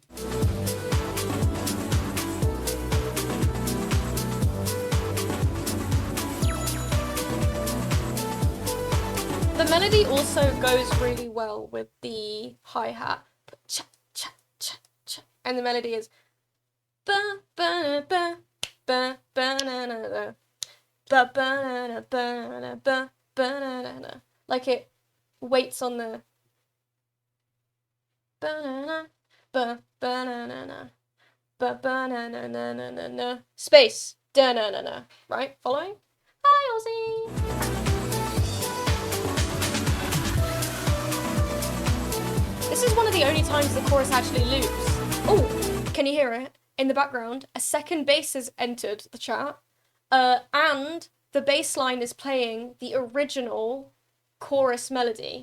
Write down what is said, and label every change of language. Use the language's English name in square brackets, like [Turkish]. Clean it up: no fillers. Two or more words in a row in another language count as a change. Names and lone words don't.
[English] The melody also goes really well with the hi-hat. Cha, cha, cha, cha. And the melody is ba ba ba ba ba na na na ba ba na na ba na ba ba na na na. Like it waits on the ba na na ba ba na na na ba ba na na na na na na space da na na na. Right? Following? Hi Ozzy! This is one of the only times the chorus actually loops. Oh, can you hear it? In the background, a second bass has entered the chat, and the bass line is playing the original chorus melody.